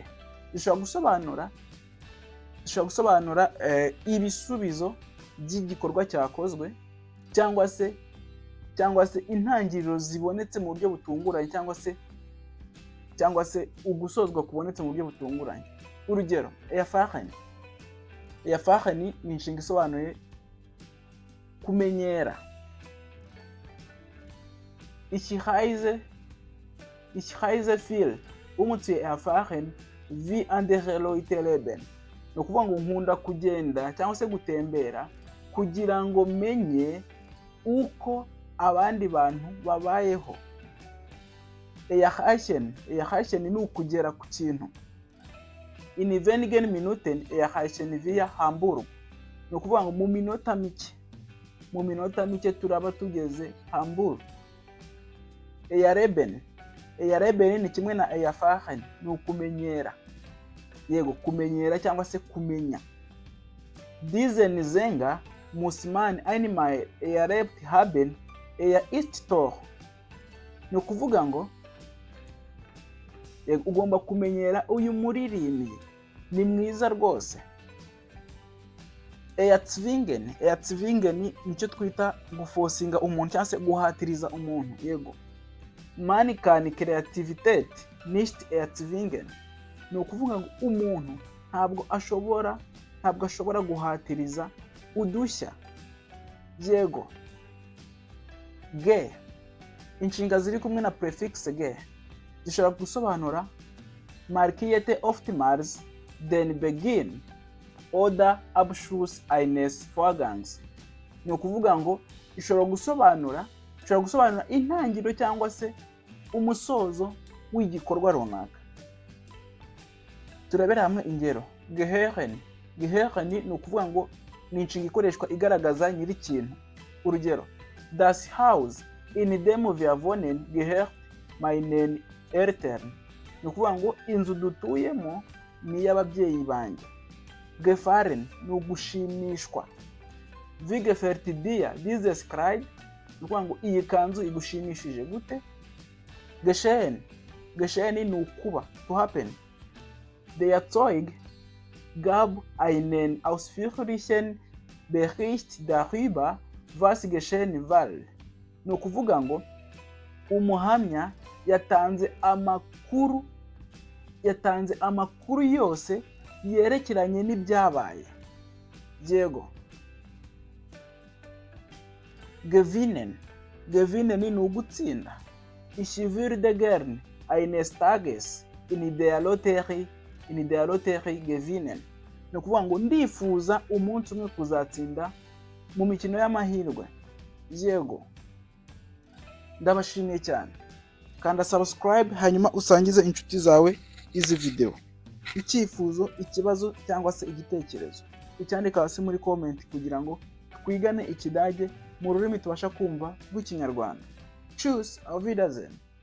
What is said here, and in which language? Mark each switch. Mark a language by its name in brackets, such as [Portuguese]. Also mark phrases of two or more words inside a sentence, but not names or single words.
[Kinyarwanda] Zishobora gusobanura ibisubizo by'igikorwa cyakozwe cyangwa se intangiriro zibonetse mu buryo butunguranye cyangwa se ugusozwa kubonetse mu buryo butunguranye. Urugero, erfahren ni inshinga isobanuye kumenyera. [German] Ich reise viel, zu erfahren wie andere Leute leben. [Kinyarwanda] Ni ukuvuga ngo nkunda kugenda cyangwa se gutembera kugira ngo menye uko abandi bantu babayeho. Erreichen ni ukugera ku kintu. [German] In wenigen Minuten erreichen wir Hamburg, [Kinyarwanda] ni ukuvuga ngo mu minota mike turaba tugeze Hamburg. Erleben ni kimwe na erfahren, ni ukumenyera, yego, kumenyera cyangwa se kumenya. [German] Diesen Sänger muss man einmal erlebt haben, ist toll, [Kinyarwanda] ni ukuvuga ngo ugomba kumenyera uyu muririmbyi, ni mwiza rwose. Erzwingen nicyo twita gufosinga umuntu cyangwa se guhatiriza umuntu, yego. [German] Man kann Kreativität nicht erzwingen, [Kinyarwanda] ni ukuvuga ngo umuntu ntabwo ashobora guhatiriza udushya, yego. Ge, inshinga ziri kumwe na prefix ge zishobora gusobanura [German] markierte oftmals den Beginn oder Abschluss eines Vorgangs, [Kinyarwanda] ni ukuvuga ngo ishobora gusobanura intangiriro cyangwa se umusozo w'igikorwa runaka. Turebera hamwe ingero. Gehören ni ukuvuga ngo ni inshinga ikoreshwa igaragaza nyiri ikintu. Urugero, [German] das Haus in dem wir wohnen gehört meinen Eltern, [Kinyarwanda] ni ukuvuga ngo inzu dutuyemo ni iy'ababyeyi banjye. Gefallen ni ugushimishwa. [German] Wie gefällt dir dieses Kleid, [Kinyarwanda] ni ukuvuga ngo iyi kanzu igushimishije gute. Geschehen ni ukuba, [English] to happen. [German] Der Zeug gab einen ausführlichen Bericht darüber, was geschehen war, [Kinyarwanda] ni ukuvuga ngo umuhamya yatanze amakuru yose yerekeranye n'ibyabaye, yego. Gewinnen ni ugutsinda. [German] Ich würde gern eines Tages in der Lotterie gewinnen, [Kinyarwanda] ni ukuvuga ngo ndifuza umunsi umwe kuzatsinda mu mikino y'amahirwe. Yego, ndabashimiye cyane. Kanda subscribe hanyuma usangize inshuti zawe izi video. Icyifuzo, ikibazo cyangwa se igitekerezo ucyandika hasi muri comment kugira ngo twigane Ikidage mu rurimi tubasha kumva rw'Ikinyarwanda. [German] Tschüss, auf Wiedersehen.